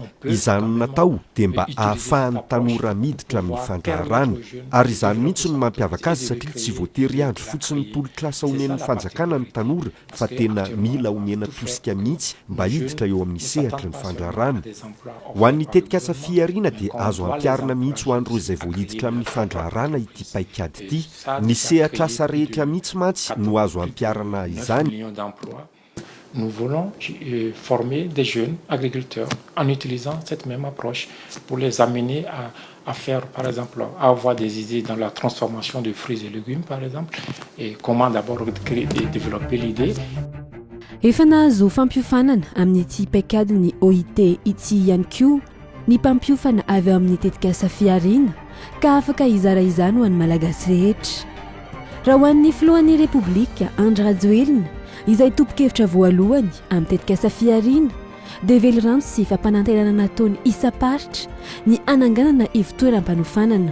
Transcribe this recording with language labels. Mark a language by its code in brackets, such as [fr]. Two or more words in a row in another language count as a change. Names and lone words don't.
[mg] Izany no natao dia mba ahafahan'ny tanora miditra amin'ny fandraharahana, ary izany mihitsy no mampiavaka azy satria tsy voatery andro fotsiny tolo-klasa omen'ny fanjakana ny tanora fa tena mila omena tosika mihitsy mba hiditra eo amin'ny sehatra ny fandraharahana. Ho an'ny tetikasa FIHARIANA dia azo ampiarina mihitsy ho an'ireo izay voahiditra amin'ny fandraharahana ity paikady ity. Ny sehatra asa rehetra mihitsy mantsy no azo ampiarana izany. [fr] Nous voulons former des jeunes agriculteurs en utilisant cette même approche pour les amener à faire, par exemple, à avoir des idées dans la transformation de fruits et légumes, par exemple, et comment d'abord créer et développer l'idée. [mg] Efa nahazo fampiofanana amin'ity paikadiny OIT ity ihany koa ny mpampiofana avy amin'ny tetikasa FIHARIANA ka afaka hizara izany ho an'ny malagasy rehetra. Raha ho an'ny filohan'ny repoblika Andry Rajoelina izay tompo-kevitra voalohany amin'ny tetikasa FIHARIANA dia velorano sy fampanantenana nataony isa-paritra ny ananganana toeram-piofanana.